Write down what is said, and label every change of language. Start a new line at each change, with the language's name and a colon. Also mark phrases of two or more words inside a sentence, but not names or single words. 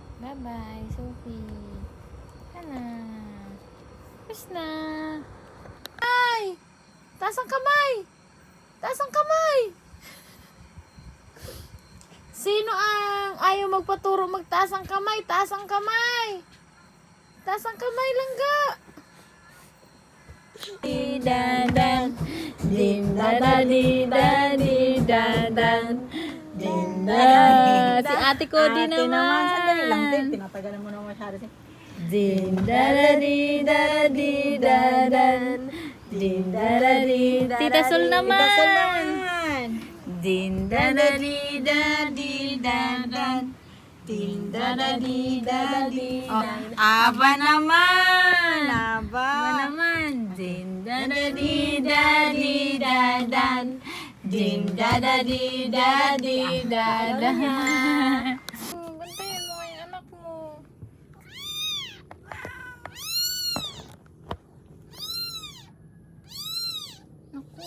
Filipino: Bye-bye, Sophie. Ano? Tapos na. Ay! Taas ang kamay! Taas ang kamay! Sino ang ayaw magpaturo magtaas ang kamay? Taas ang kamay! Taas ang kamay, langga! Di-dan-dan, din-da-da-di-dan, di-dan-dan, din-da-da. Si ate ko din naman. Sandali lang din. Tinatagalan mo naman masyado siya. Din-da-da-di-da-di-da-dan, din-da-da-di. Tita Sol naman. Tita Sol naman. Din-da-da-di-da-di-da-dan, din-da-da-di-da-di-dan. Aba naman. Aba Aba. naman. Din-da-da-di-da-di-da-dan, din-da-da-di-da-di-da-dan. Bantayan mo yung anak mo. Naku.